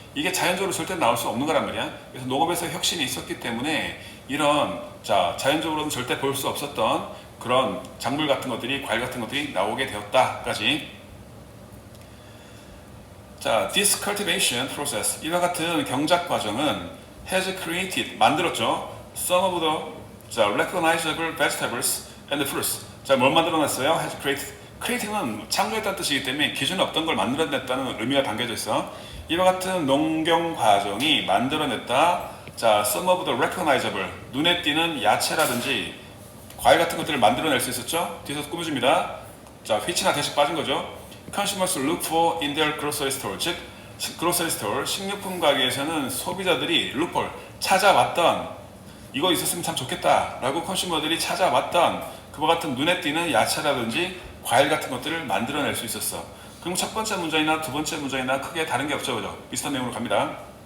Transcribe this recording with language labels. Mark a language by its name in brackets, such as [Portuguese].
[Korean] 이게 자연적으로 절대 나올 수 없는 거란 말이야. 그래서 농업에서 혁신이 있었기 때문에 이런 자연적으로는 절대 볼 수 없었던 그런 작물 같은 것들이, 과일 같은 것들이 나오게 되었다까지. 자, [English] this cultivation process, [Korean] 이와 같은 경작 과정은 [English] has created, [Korean] 만들었죠. [English] Some of the recognizable vegetables and fruits. [Korean] 자, 뭘 만들어냈어요? [English] Has created. [Korean] creating은 창조했다는 뜻이기 때문에 기존에 없던 걸 만들어냈다는 의미가 담겨져 있어. 이와 같은 농경 과정이 만들어냈다. 자, [English] some of the recognizable, [Korean] 눈에 띄는 야채라든지 과일 같은 것들을 만들어낼 수 있었죠. 뒤에서 꾸며줍니다. 자, which나 대신 빠진 거죠. [English] Consumers look for in their grocery store. [Korean] 즉, grocery store, 식료품 가게에서는 소비자들이 [English] look for, [Korean] 찾아왔던, 이거 있었으면 참 좋겠다 라고 컨슈머들이 찾아왔던 그와 같은 눈에 띄는 야채라든지 과일 같은 것들을 만들어낼 수 있었어. 그럼 첫 번째 문장이나 두 번째 문장이나 크게 다른 게 없죠, 그죠? 비슷한 내용으로 갑니다.